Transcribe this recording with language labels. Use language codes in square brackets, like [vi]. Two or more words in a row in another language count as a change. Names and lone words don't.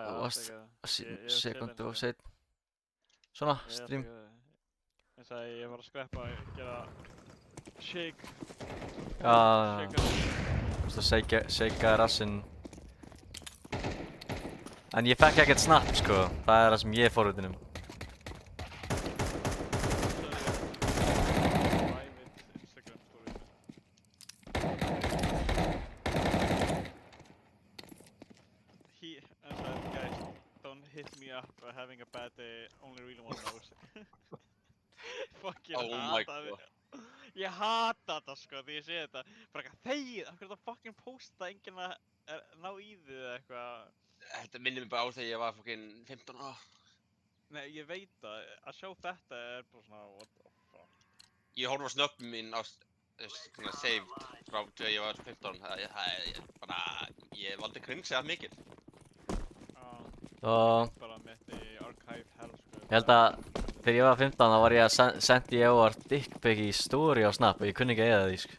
[is] varst sekundu of seinn. Svona, stream. Eins og ég var að skreppa að gera shake. Já, þú veist að shakea rassinn. En ég fekk ekkert snap, sko. Það er það sem ég er forvitin um. [en] Guys, don't hit me up for having a bad day, only really one knows. [is] Fucking hata þig. Ég hata þetta sko því ég sé þetta. Bara eitthvað þegið, af hverju þetta fucking posta enginn að ná í þig eða eitthvað. Þetta minnir mig bara á þegar ég var fucking 15 ára. Nei, ég veit það. Að sjá þetta er bara svona, [en] what the fuck. [is] Ég horf á snöppum mín á svona saved frá þegar ég var 15. Ég valdi cringe eða mikið. Bara mitt í [en] archive hell [is] sko. Ég held að þegar ég var 15 þá var ég að sendi ég óvart dickpic í story á Snap og ég kunni ekki að eyða því, sko.